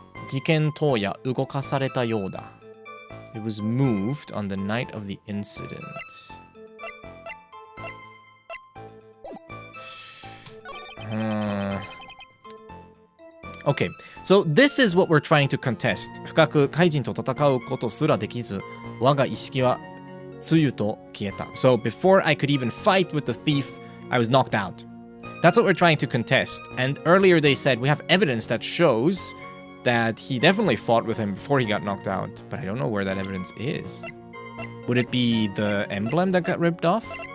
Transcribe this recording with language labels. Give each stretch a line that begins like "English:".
Japanese: 事件当夜動かされたようだ。
English: It was moved on the night of the incident. Okay, so this is what we're trying to contest.
Japanese: 深く怪人と戦うことすらできず、我が意識はつゆと消えた。
English: So before I could even fight with the thief, I was knocked out. That's what we're trying to contest. And earlier they said we have evidence that shows that he definitely fought with him before he got knocked out. But I don't know where that evidence is. Would it be the emblem that got ripped off?